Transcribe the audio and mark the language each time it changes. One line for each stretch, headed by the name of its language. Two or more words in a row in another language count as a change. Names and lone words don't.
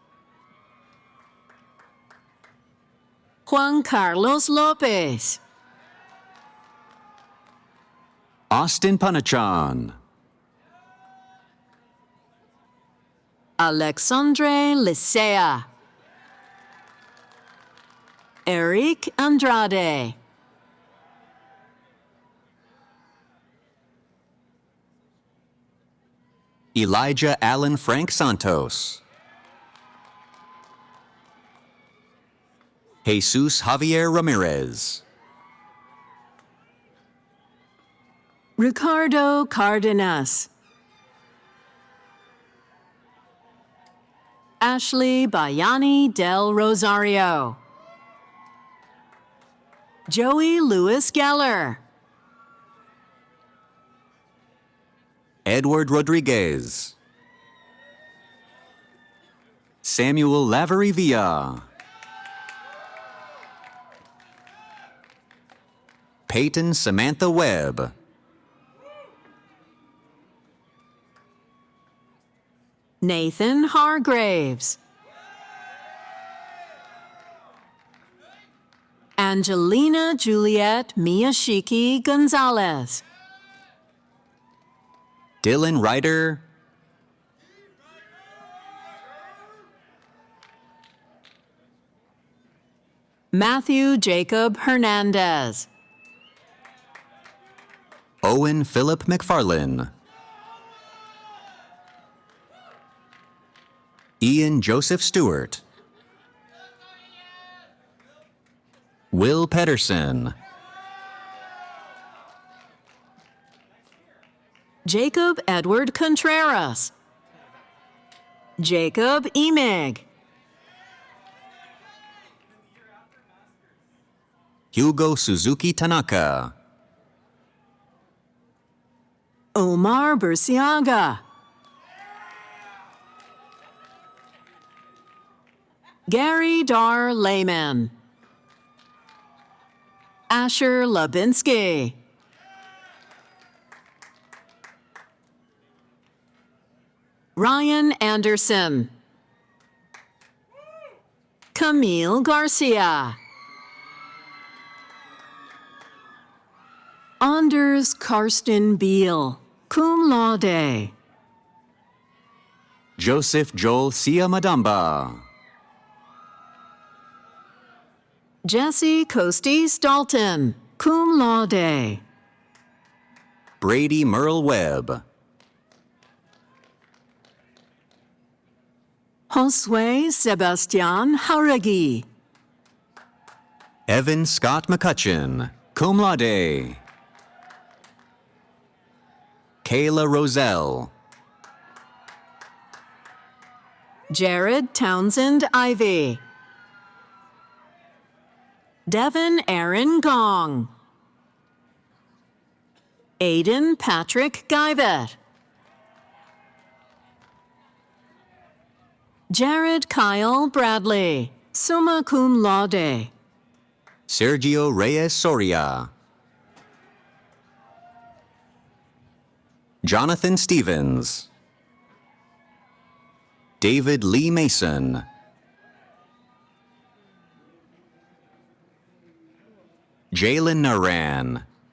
English: Juan Carlos Lopez. Austin Panachan. Alexandre Licea. Eric Andrade. Elijah Allen Frank Santos. Jesus Javier Ramirez. Ricardo Cardenas. Ashley Bayani Del Rosario. Joey Lewis Geller. Edward Rodriguez. Samuel Lavery Villa. Peyton Samantha Webb. Nathan Hargraves. Angelina Juliet Miyashiki Gonzalez. Dylan Ryder. Matthew Jacob Hernandez. Owen Philip McFarlane. Ian Joseph Stewart. Will Pedersen. Jacob Edward Contreras. Jacob Emig. Hugo Suzuki Tanaka. Omar Burciaga. Gary Dar Lehman. Asher Labinsky. Ryan Anderson. Camille Garcia. Anders Karsten Beal,
Latin: cum laude.
English: Joseph Joel Sia Madamba. Jesse Costis Dalton,
Latin: cum laude.
English: Brady Merle Webb. Josue Sebastian Jauregui. Evan Scott McCutcheon,
Latin: cum laude.
English: Kayla Roselle. Jared Townsend Ivy. Devin Aaron Gong. Aiden Patrick Guyvet. Jared Kyle Bradley,
Latin: summa cum laude.
English: Sergio Reyes Soria. Jonathan Stevens. David Lee Mason. Jalen Naran.